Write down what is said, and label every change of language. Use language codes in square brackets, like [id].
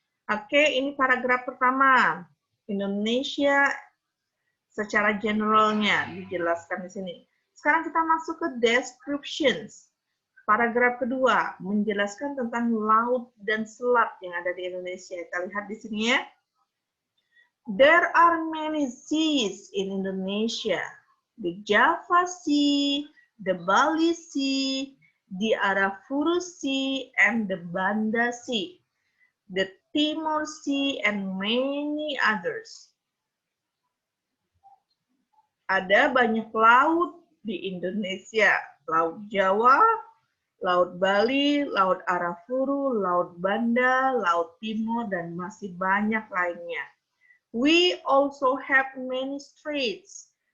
[id] Oke, ini paragraf pertama. Indonesia Secara generalnya dijelaskan di sini. Sekarang kita masuk ke descriptions. Paragraf kedua menjelaskan tentang laut dan selat yang ada di Indonesia. Kita lihat di sini ya. [en] There are many seas in Indonesia. The Java Sea, the Bali Sea, the Arafuru Sea, and the Banda Sea, the Timor Sea, and many others. [id] Ada banyak laut di Indonesia. Laut Jawa, Laut Bali, Laut Arafuru, Laut Banda, Laut Timur, dan masih banyak lainnya. [en] We also have many straits.